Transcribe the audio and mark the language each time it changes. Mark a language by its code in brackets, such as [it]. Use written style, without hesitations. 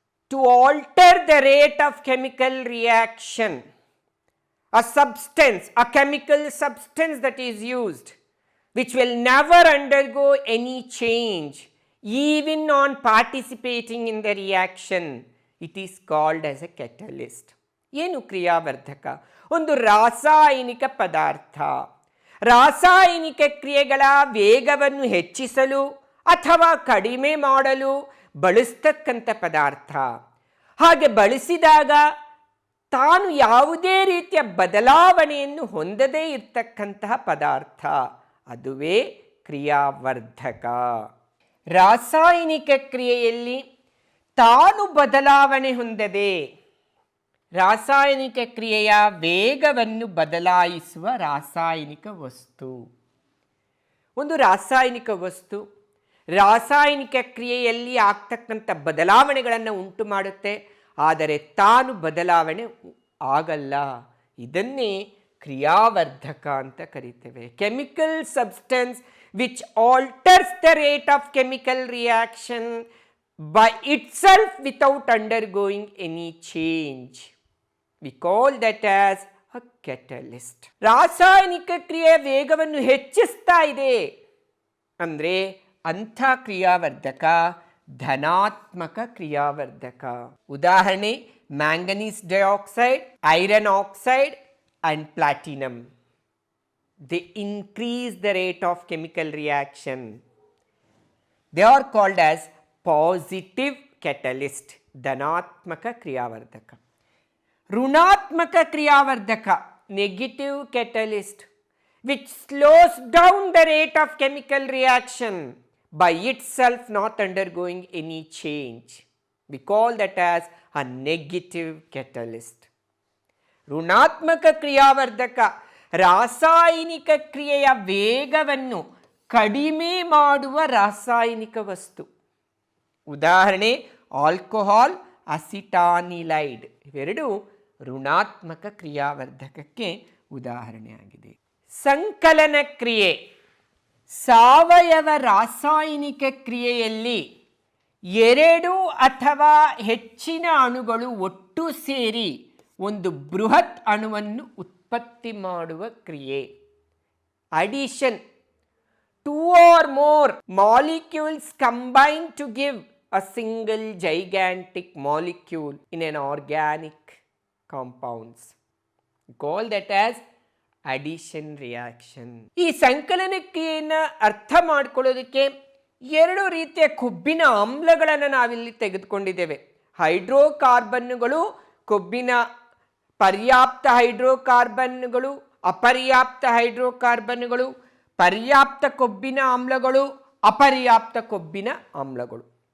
[en] To alter the rate of chemical reaction, a substance, a chemical substance that is used, which will never undergo any change even on participating in the reaction, it is called as a catalyst. [kn] ಏನು ಕ್ರಿಯಾವರ್ಧಕ? ಒಂದು ರಾಸಾಯನಿಕ ಪದಾರ್ಥ. ರಾಸಾಯನಿಕ ಕ್ರಿಯೆಗಳ ವೇಗವನ್ನು ಹೆಚ್ಚಿಸಲು ಅಥವಾ ಕಡಿಮೆ ಮಾಡಲು ಬಳಸ್ತಕ್ಕಂಥ ಪದಾರ್ಥ. ಹಾಗೆ ಬಳಸಿದಾಗ ತಾನು ಯಾವುದೇ ರೀತಿಯ ಬದಲಾವಣೆಯನ್ನು ಹೊಂದದೇ ಇರತಕ್ಕಂತಹ ಪದಾರ್ಥ, ಅದುವೇ ಕ್ರಿಯಾವರ್ಧಕ. ರಾಸಾಯನಿಕ ಕ್ರಿಯೆಯಲ್ಲಿ ತಾನು ಬದಲಾವಣೆ ಹೊಂದದೆ ರಾಸಾಯನಿಕ ಕ್ರಿಯೆಯ ವೇಗವನ್ನು ಬದಲಾಯಿಸುವ ರಾಸಾಯನಿಕ ವಸ್ತು. ಒಂದು ರಾಸಾಯನಿಕ ವಸ್ತು ರಾಸಾಯನಿಕ ಕ್ರಿಯೆಯಲ್ಲಿ ಆಗ್ತಕ್ಕಂಥ ಬದಲಾವಣೆಗಳನ್ನು ಉಂಟು ಮಾಡುತ್ತೆ, ಆದರೆ ತಾನು ಬದಲಾವಣೆ ಆಗಲ್ಲ. ಇದನ್ನೇ ಕ್ರಿಯಾವರ್ಧಕ ಅಂತ ಕರಿತೇವೆ. [en] Chemical substance which alters the rate of chemical reaction by itself without undergoing any change. We call that as a catalyst. [kn] ರಾಸಾಯನಿಕ ಕ್ರಿಯೆಯ ವೇಗವನ್ನು ಹೆಚ್ಚಿಸ್ತಾ ಇದೆ ಅಂದರೆ ಅಂಥ ಕ್ರಿಯಾವರ್ಧಕ ಧನಾತ್ಮಕ ಕ್ರಿಯಾವರ್ಧಕ. ಉದಾಹರಣೆ manganese dioxide, iron oxide and platinum. [en] They increase the rate of chemical reaction. They are called as positive catalyst, ಧನಾತ್ಮಕ ಕ್ರಿಯಾವರ್ಧಕ. ಋಣಾತ್ಮಕ ಕ್ರಿಯಾವರ್ಧಕ, negative catalyst, which slows down the rate of chemical reaction by itself not undergoing any change. We call that as a negative catalyst. [kn] ಋಣಾತ್ಮಕ ಕ್ರಿಯಾವರ್ಧಕ ರಾಸಾಯನಿಕ ಕ್ರಿಯೆಯ ವೇಗವನ್ನು ಕಡಿಮೆ ಮಾಡುವ ರಾಸಾಯನಿಕ ವಸ್ತು. ಉದಾಹರಣೆ ಆಲ್ಕೋಹಾಲ್, ಅಸಿಟಾನಿಲೈಡ್ ಇವೆರಡು ಋಣಾತ್ಮಕ ಕ್ರಿಯಾವರ್ಧಕಕ್ಕೆ ಉದಾಹರಣೆಯಾಗಿದೆ. ಸಂಕಲನ ಕ್ರಿಯೆ, ಸಾವಯವ ರಾಸಾಯನಿಕ ಕ್ರಿಯೆಯಲ್ಲಿ ಎರಡು ಅಥವಾ ಹೆಚ್ಚಿನ ಅಣುಗಳು ಒಟ್ಟು ಸೇರಿ ಒಂದು ಬೃಹತ್ ಅಣುವನ್ನು ಉತ್ಪತ್ತಿ ಮಾಡುವ ಕ್ರಿಯೆ. [en] Addition, two or more molecules combine to give a single gigantic molecule in an organic compounds. We call that as addition reaction. [kn] ಈ ಸಂಕಲನ ಕ್ರಿಯೆಯನ್ನು ಅರ್ಥ ಮಾಡಿಕೊಳ್ಳೋದಕ್ಕೆ ಎರಡು ರೀತಿಯ ಕೊಬ್ಬಿನ ಆಮ್ಲಗಳನ್ನು ನಾವಿಲ್ಲಿ ತೆಗೆದುಕೊಂಡಿದ್ದೇವೆ. ಹೈಡ್ರೋಕಾರ್ಬನ್ನುಗಳು, ಕೊಬ್ಬಿನ ಪರ್ಯಾಪ್ತ ಹೈಡ್ರೋಕಾರ್ಬನ್ನುಗಳು, ಅಪರ್ಯಾಪ್ತ ಹೈಡ್ರೋಕಾರ್ಬನ್ನುಗಳು, ಪರ್ಯಾಪ್ತ ಕೊಬ್ಬಿನ ಆಮ್ಲಗಳು, ಅಪರ್ಯಾಪ್ತ ಕೊಬ್ಬಿನ ಆಮ್ಲಗಳು.